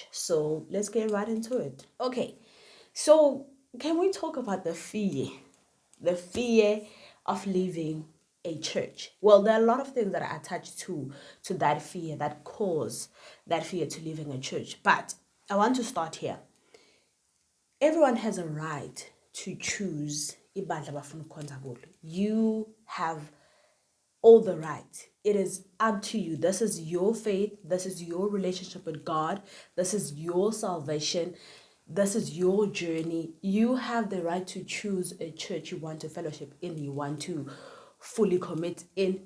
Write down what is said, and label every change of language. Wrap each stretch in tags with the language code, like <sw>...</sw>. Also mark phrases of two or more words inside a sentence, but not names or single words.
<en>So let's get right into it. Okay, so can we talk about the fear of leaving a church? Well, there are a lot of things that are attached to that fear, that cause that fear to leaving a church. But I want to start here. Everyone has a right to choose</en> <nd>ibandla abafuna ukukhonza kulo.</nd> <en>You have all the right. It is up to you. This is your faith. This is your relationship with God. This is your salvation. This is your journey. You have the right to choose a church you want to fellowship in, you want to fully commit in.</en>